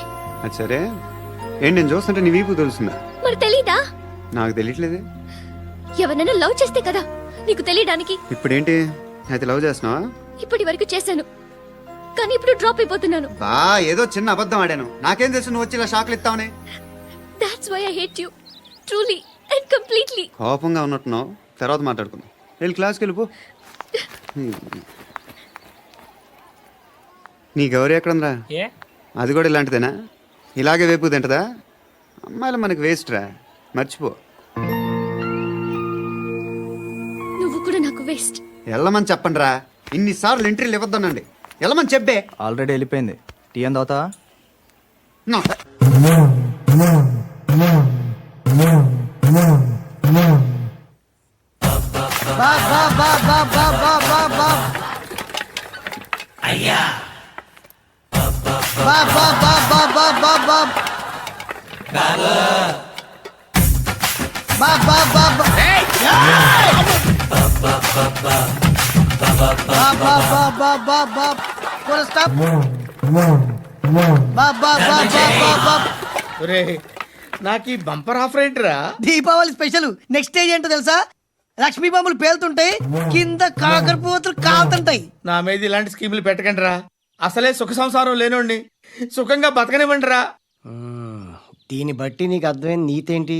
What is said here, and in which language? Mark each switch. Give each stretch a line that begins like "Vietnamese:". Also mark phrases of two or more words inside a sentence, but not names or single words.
Telugu: అది సరే, ఏంటి నేను చూస్తుంటే నీ వీపు తెలుస్తుందా? మరి తెలీదా? నాకు తెలియట్లేదే. ఎవరైనా లవ్ చేస్తే కదా నీకు తెలియడానికి. ఇప్పుడేంటి అయితే లవ్ చేస్తున్నావా? ఇప్పటి వరకు చేశాను, కానీ ఇప్పుడు డ్రాప్ అయిపోతున్నాను. బా ఏదో చిన్న అబద్ధం ఆడాను. నాకేం తెలుసు నువ్వు వచ్చి ఇలా షాక్లు ఇస్తావని.
English: That's why I hate you. Truly and completely.
Telugu: కోపంగా ఉన్నట్టున్నావు, తర్వాత మాట్లాడుకుందాం. వెళ్ళి క్లాస్కి వెళ్ళిపో. నీ గౌరీ ఎక్కడుందిరా? అది కూడా ఇలాంటిదేనా? ఇలాగే వేపు తింటదా? అమ్మాయిలు మనకి వేస్ట్ రా, మర్చిపో. నువ్వు కూడా నాకు వేస్ట్. వెళ్ళమని చెప్పండి రా. ఇన్నిసార్లు ఎంట్రీలు ఇవ్వద్దనండి. వెళ్ళమని చెప్పే. ఆల్రెడీ వెళ్ళిపోయింది. టీ అని తాగుతావా? బాబ్ బాబ్ బాబ్ బాబ్ బాబ్ బాబ్ బాబ్ బాబ్ అయ్యా బాబ్ బాబ్ బాబ్ బాబ్ బాబ్ బాబ్ బాబ్ బాబ్ బాబ్ బాబ్ బాబ్ బాబ్ బాబ్ బాబ్ బాబ్ పూరా స్టాప్ బాబ్ బాబ్ బాబ్ బాబ్ బాబ్ ఒరే నాకు ఈ
English: bumper offer
Telugu: ఏంటిరా? దీపావళి
English: special next stage
Telugu: ఏంటో తెలుసా? లక్ష్మీ బాంబులు పేలుతుంటాయి, కింద కాకరపువ్వతులు కాలుతుంటాయి. నా మీద ఇలాంటి స్కీములు పెట్టకండి రా. అసలే సుఖ సంసారం లేనోడిని సుఖంగా బతకనివ్వండి రా. దీన్ని బట్టి నీకు అర్థమైన నీతేంటి?